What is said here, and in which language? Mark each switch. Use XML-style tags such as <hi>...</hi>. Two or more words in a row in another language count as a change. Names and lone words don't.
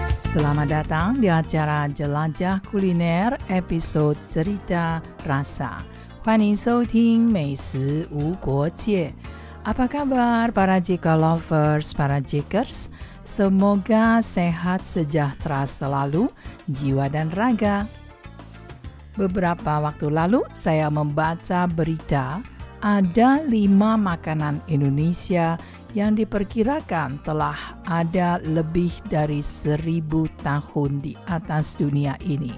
<id>Selamat datang di acara Jelajah Kuliner episode Cerita Rasa.</id> <zh>欢迎收听美食无国界.</zh> <id>Apa kabar para Jika lovers, para Jikers? Semoga sehat sejahtera selalu, jiwa dan raga. Beberapa waktu lalu saya membaca berita ada 5 makanan Indonesia yang diperkirakan telah ada lebih dari 1000 tahun di atas dunia ini.</id>